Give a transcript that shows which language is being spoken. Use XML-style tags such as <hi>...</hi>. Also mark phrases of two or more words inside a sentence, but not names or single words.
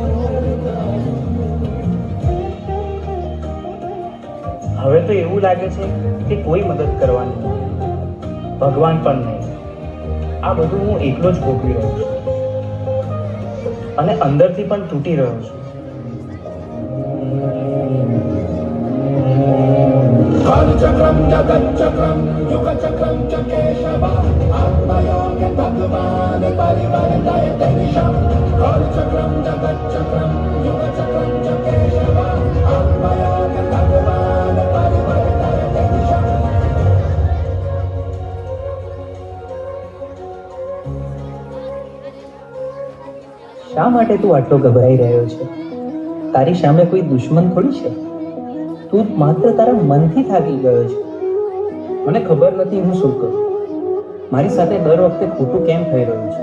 <gu>હવે તો એવું લાગે છે કે કોઈ મદદ કરવાની નથી, ભગવાન પણ નહીં. આ બધું હું એકલો જ ભોગવી રહ્યો છું અને અંદરથી પણ તૂટી રહ્યો છું.</gu> <sa>कालचक्रं जगच्चक्रं युगचक्रं च केशव आत्मयोगे भगवान् परिवर्तयते निशम् कालचक्रं जगच्चक्रं युगचक्रं च केशव आत्मयोगे भगवान् परिवर्तयते निशम्.</sa> <gu>શા માટે તું આટલો ગભરાઈ રહ્યો છે? તારી સામે કોઈ દુશ્મન થોડી છે. તું માત્ર તારા મનથી થાકી ગયો છે. મને ખબર નથી હું શું કરું. મારી સાથે દર વખતે ખોટું કેમ થઈ રહ્યું છે?</gu>